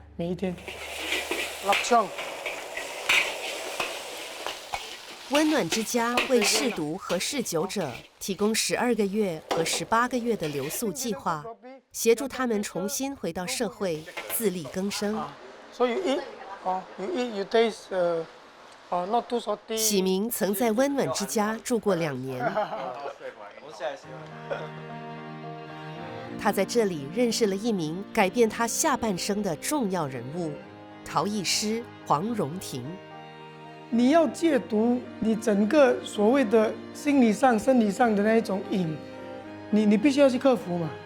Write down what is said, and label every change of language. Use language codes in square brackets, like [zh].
[zh] 每一天，立枪。温暖之家为嗜毒和嗜酒者提供12个月和18个月的留宿计划，协助他们重新回到社会，自力更生。 [en] So you eat, you eat, you taste, not too salty. [zh] 喜明曾在温暖之家住过2年，他在这里认识了一名改变他下半生的重要人物——陶艺师黄荣廷。你要戒毒，你整个所谓的心理上、生理上的那一种瘾，你必须要去克服嘛。